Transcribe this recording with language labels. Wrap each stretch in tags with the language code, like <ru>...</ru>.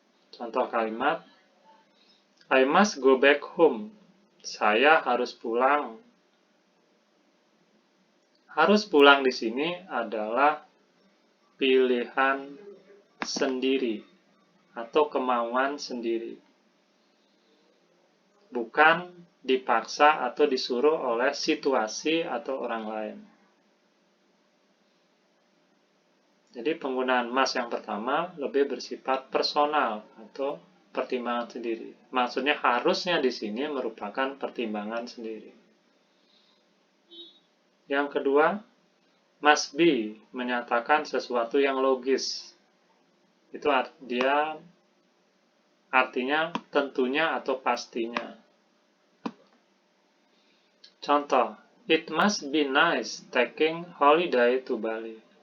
<id>Contoh kalimat,</id> <en>I must go back home.</en> <id>Saya harus pulang. Harus pulang di sini adalah pilihan sendiri atau kemauan sendiri. Bukan dipaksa atau disuruh oleh situasi atau orang lain. Jadi penggunaan must yang pertama lebih bersifat personal atau pertimbangan sendiri. Maksudnya harusnya di sini merupakan pertimbangan sendiri. Yang kedua, must be menyatakan sesuatu yang logis. Itu dia artinya tentunya atau pastinya. Contoh,</id> <en>it must be nice taking holiday to Bali.</en>